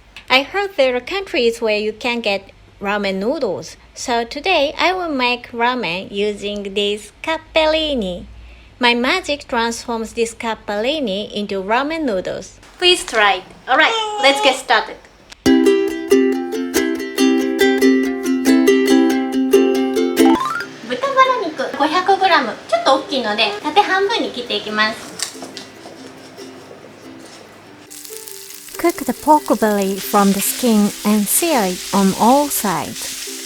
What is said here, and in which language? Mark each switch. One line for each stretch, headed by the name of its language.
English: I heard there are countries where you can get ramen noodles. So today, I will make ramen using this capellini. My magic transforms this capellini into ramen noodles. Please try it. Alright, let's get started.
Japanese: 豚バラ肉 500g ちょっと大きいので縦半分に切っていきます。
English: Cook the pork belly from the skin and sear it on all sides.